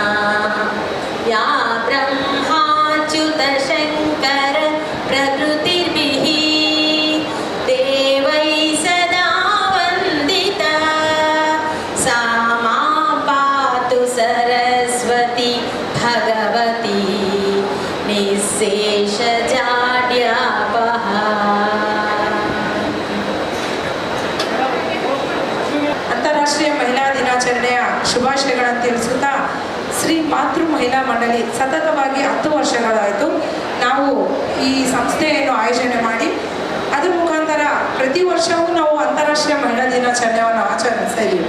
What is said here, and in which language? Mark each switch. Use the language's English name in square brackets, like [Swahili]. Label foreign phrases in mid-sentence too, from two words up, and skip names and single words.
[Sanskrit] या ब्रह्माच्युत शंकर प्रकृतिर्भिः देवैः सदा वन्दिता सा मां पातु सरस्वती भगवती निःशेषजाड्यापहा. [Kannada] ಅಂತಾರಾಷ್ಟ್ರೀಯ ಮಹಿಳಾ ದಿನಾಚರಣೆಯ ಶುಭಾಶಯಗಳನ್ನು ತಿಳಿಸುತ್ತಾ ಶ್ರೀ ಮಾತೃ ಮಹಿಳಾ ಮಂಡಳಿ ಸತತವಾಗಿ 10 ವರ್ಷಗಳಾಯಿತು ನಾವು ಈ ಸಂಸ್ಥೆಯನ್ನು ಆಯೋಜನೆ ಮಾಡಿ ಅದರ ಮುಖಾಂತರ ಪ್ರತಿ ವರ್ಷವೂ ನಾವು ಅಂತಾರಾಷ್ಟ್ರೀಯ ಮಹಿಳಾ ದಿನಾಚರಣೆಯನ್ನು ಆಚರಿಸ್ತಾ ಇದ್ದೀವಿ.